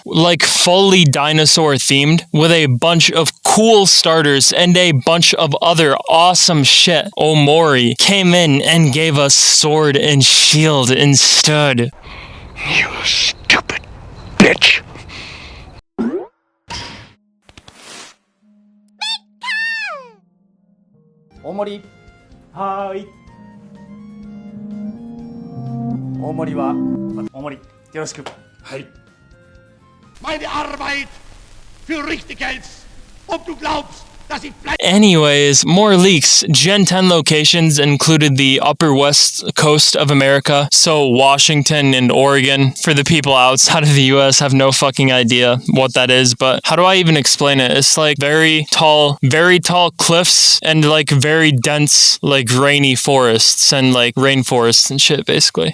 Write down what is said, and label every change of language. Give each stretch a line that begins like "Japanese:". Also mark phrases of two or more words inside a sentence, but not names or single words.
English: Like fully dinosaur themed with a bunch of cool starters and a bunch of other awesome shit. Omori came in and gave us sword and shield instead. You stupid bitch. Omori.
Japanese: はーい。大森は大森よろしく。はい。
German: Meine Arbeit für richtig hältst, ob du glaubst, dass ich
English: Anyways, more leaks. Gen 10 locations included the upper west coast of America, so Washington and Oregon. For the people outside of the US, have no fucking idea what that is, but how do I even explain it? It's like very tall cliffs and like very dense, like rainy forests and like rainforests and shit, basically.